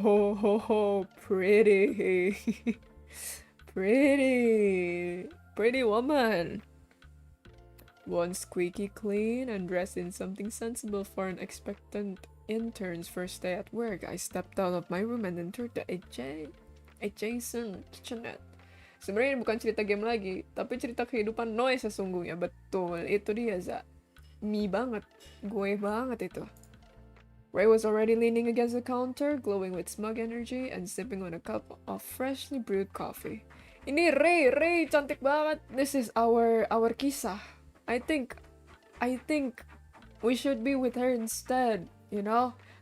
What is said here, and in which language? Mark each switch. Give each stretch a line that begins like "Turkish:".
English: Ho ho ho! Pretty! Pretty! Pretty woman! One squeaky clean and dressed in something sensible for an expectant intern's first day at work, I stepped out of my room and entered the adjacent kitchenette.
Indonesian: Sebenarnya ini bukan cerita game lagi, tapi cerita kehidupan Noe sesungguhnya. Betul, itu dia, Za. Me banget. Gue banget itu.
English: Ray was already leaning against the counter, glowing with smug energy and sipping on a cup of freshly brewed coffee.
Indonesian: Ini Ray cantik banget.
English: This is our
Indonesian: kisah.
English: I think we should be with her instead, you know?